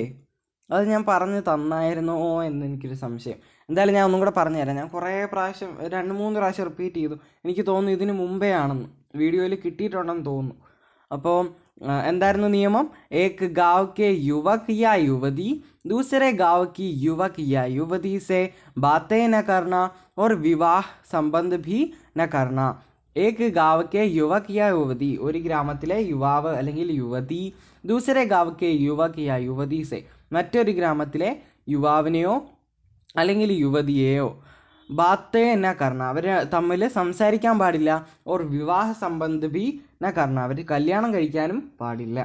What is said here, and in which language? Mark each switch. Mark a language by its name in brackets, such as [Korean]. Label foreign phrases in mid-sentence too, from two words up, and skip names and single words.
[Malayalam] അത് ഞാൻ പറഞ്ഞു തന്നായിരുന്നോ എന്ന് എനിക്കൊരു സംശയം. എന്തായാലും ഞാൻ ഒന്നും കൂടെ പറഞ്ഞു തരാം. ഞാൻ കുറേ പ്രാവശ്യം 2-3 പ്രാവശ്യം റിപ്പീറ്റ് ചെയ്തു. എനിക്ക് തോന്നുന്നു ഇതിന് മുമ്പേ ആണെന്ന്, വീഡിയോയിൽ കിട്ടിയിട്ടുണ്ടെന്ന് തോന്നുന്നു. അപ്പോൾ എന്തായിരുന്നു നിയമം? [Hindi] एक गाँव के युवक या युवती दूसरे गांव की युवक या युवती से बातें न करना और विवाह संबंध भी न करना. एक गाँव के युवक या युवती, [Malayalam] ഒരു ഗ്രാമത്തിലെ യുവാവ് അല്ലെങ്കിൽ യുവതി. [Hindi] दूसरे गाँव के युवक या युवती से, [Malayalam] മറ്റൊരു ഗ്രാമത്തിലെ യുവാവിനെയോ അല്ലെങ്കിൽ യുവതിയെയോ. [Hindi] बातें न करना, [Malayalam] അവർ തമ്മിൽ സംസാരിക്കാൻ പാടില്ല. [Hindi] और विवाह संबंध भी न करना, [Malayalam] അവർ കല്യാണം കഴിക്കാനും പാടില്ല.